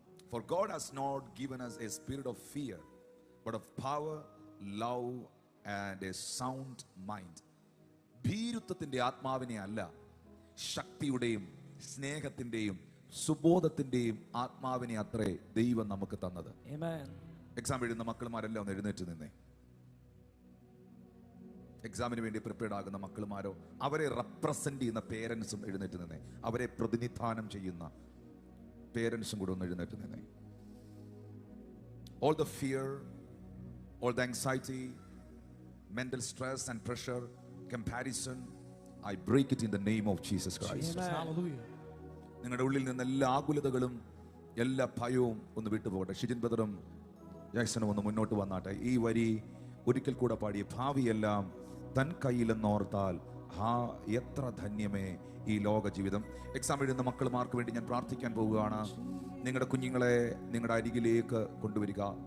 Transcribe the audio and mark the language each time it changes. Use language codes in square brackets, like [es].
[en] For God has not given us a spirit of fear, but of power, love and a sound mind. [ml] ഭീരുത്വത്തിന്റെ ആത്മാവിനെ അല്ല, ശക്തിയുടെയും സ്നേഹത്തിന്റെയും സുബോധത്തിന്റെയും ആത്മാവിനെ അത്രേ ദൈവം നമുക്ക് തന്നത്. എക്സാം എഴുതുന്ന മക്കളുമാരെല്ലാം ഒന്ന് എഴുന്നേറ്റ് നിന്നേ. എക്സാമിന് വേണ്ടി പ്രിപ്പയർഡ് ആകുന്ന മക്കളുമാരോ അവരെ റെപ്രസെന്റ് ചെയ്യുന്ന പേരൻസും എഴുന്നേറ്റ് നിന്നേ. അവരെ പ്രതിനിധാനം ചെയ്യുന്ന പേരൻസും കൂടെ ഒന്ന് എഴുന്നേറ്റ് നിന്നേ. [en] All the fear, all the anxiety, mental stress and pressure, comparison, I break it in the name of Jesus Christ. [ml] നിങ്ങളുടെ ഉള്ളിൽ നിന്ന് എല്ലാ ആകുലതകളും എല്ലാ ഭയവും ഒന്ന് വിട്ടുപോകട്ടെ. ഷിജിൻ ബ്രദറും ജാക്സണും ഒന്ന് മുന്നോട്ട് വന്നാട്ടെ. ഈ വരി ഒരിക്കൽ കൂടെ പാടി, ഭാവിയെല്ലാം തൻ കയ്യിലെന്നോർത്താൽ എത്ര ധന്യമേ ഈ ലോക ജീവിതം. എക്സാം എഴുതുന്ന മക്കളുമാർക്ക് വേണ്ടി ഞാൻ പ്രാർത്ഥിക്കാൻ പോവുകയാണ്. നിങ്ങളുടെ കുഞ്ഞുങ്ങളെ നിങ്ങളുടെ അരികിലേക്ക് കൊണ്ടുവരിക.